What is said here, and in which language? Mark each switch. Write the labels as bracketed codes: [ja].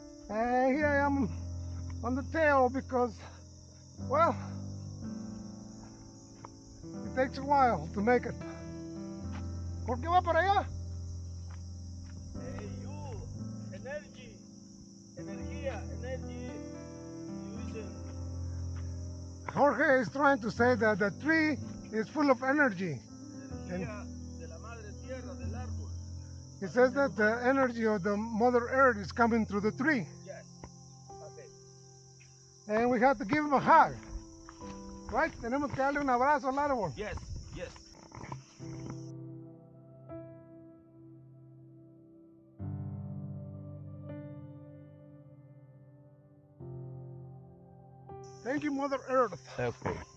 [en] And here I am on the tail because, well, it takes a while to make it. [es] ¿Por qué va para allá? [en] Hey, you, energy, energía, energy, using. Jorge is trying to say that the tree is full of energy. And [es] Energía de la madre tierra, del árbol. [en] he says that the energy of the Mother Earth is coming through the tree. Yes. Okay. And we have to give him a hug. Right? [es] Tenemos que darle un abrazo al árbol. [en] Yes. Yes. Thank you, Mother Earth. Okay.